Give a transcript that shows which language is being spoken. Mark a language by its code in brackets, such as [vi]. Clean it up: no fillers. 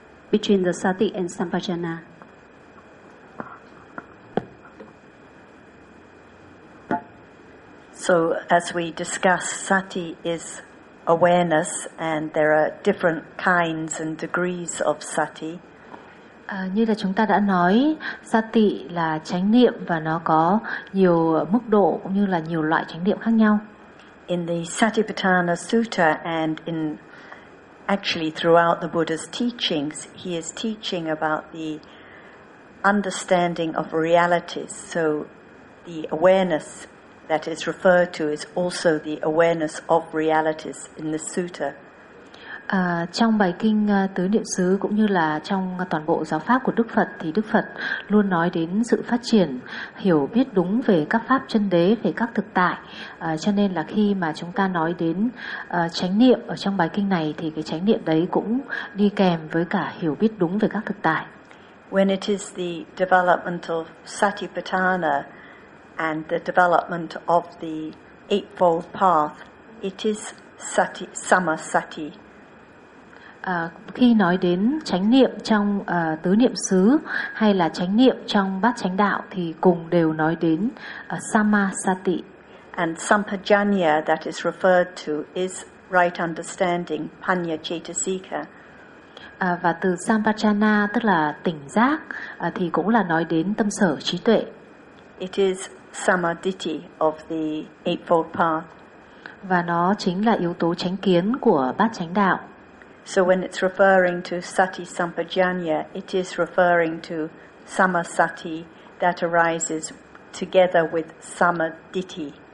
[en] Between the sati and sampajana. So as we discuss, sati is awareness, and there are different kinds and degrees of sati. [vi] Như là chúng ta đã nói, sati là chánh niệm và nó có nhiều mức độ cũng như là nhiều loại chánh niệm khác nhau. [en] In the Satipatthana Sutta and in actually, throughout the Buddha's teachings, he is teaching about the understanding of realities. So the awareness that is referred to is also the awareness of realities in the sutta. [vi] Trong bài kinh Tứ Niệm Xứ cũng như là trong toàn bộ giáo pháp của Đức Phật thì Đức Phật luôn nói đến sự phát triển hiểu biết đúng về các pháp chân đế, về các thực tại. Cho nên là khi mà chúng ta nói đến chánh niệm ở trong bài kinh này thì cái chánh niệm đấy cũng đi kèm với cả hiểu biết đúng về các thực tại. [en] When it is the development of Satipatthana and the development of the Eightfold Path, it is sati, samasati. [vi] Khi nói đến chánh niệm trong tứ niệm xứ hay là chánh niệm trong bát chánh đạo thì cùng đều nói đến samasati. [en] And sampajanya that is referred to is right understanding, panya cetasika. [vi] Và từ sampajana tức là tỉnh giác thì cũng là nói đến tâm sở trí tuệ. [en] It is samaditi of the Eightfold Path. [vi] Và nó chính là yếu tố chánh kiến của bát chánh đạo. [en] So when it's referring to sati sampajanya, it is referring to samasati that arises together with samaditi.